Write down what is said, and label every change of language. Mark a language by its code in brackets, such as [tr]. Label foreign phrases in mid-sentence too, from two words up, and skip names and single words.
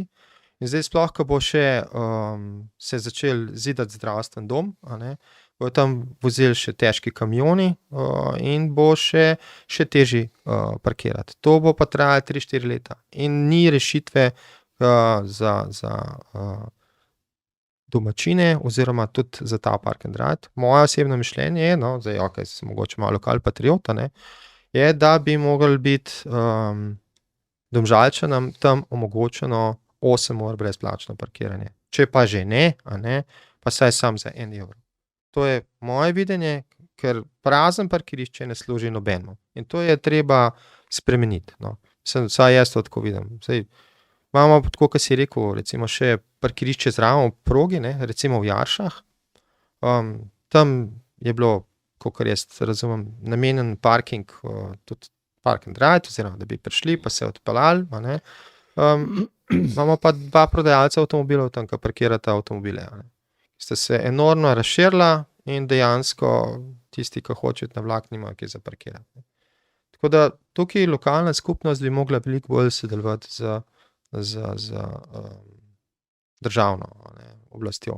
[sl] In zdaj sploh, ko bo še se začel zidati zdravstven dom, a ne, bojo tam vozili še težki kamioni in bo še težje parkirati. To bo pa trajalo 3-4 leta in ni rešitve za domačine oziroma tudi za ta [en] park and ride. [sl] Moje osebno mišljenje je, no, zdaj okej, sem mogoče malo lokal patriot, a ne, je, da bi mogli biti Domžalčanom tam omogočeno 8 ur brezplačno parkiranje. Če pa že ne, a ne, pa saj sam za 1 evro. To je moje videnje, ker prazen parkirišče ne služi nobenemu. In to je treba spremeniti, no. Vsaj jaz to tako vidim. Saj imamo, tako kot si rekel, recimo še parkirišče zraven v progi, ne, recimo v Jaršah. Tam je bilo, kakor jaz razumem, namenjen parking, tudi [en] park and ride, [sl] oziroma da bi prišli pa se odpeljali, a ne. Imamo pa 2 prodajalca avtomobilov tam, ki parkirata avtomobile, a ne. Sta se enormno razširila in dejansko tisti, ki hočejo na vlak, nimajo kje za parkirati. Tako da tukaj lokalna skupnost bi mogla veliko bolj sodelovati z državno, a ne, oblastjo.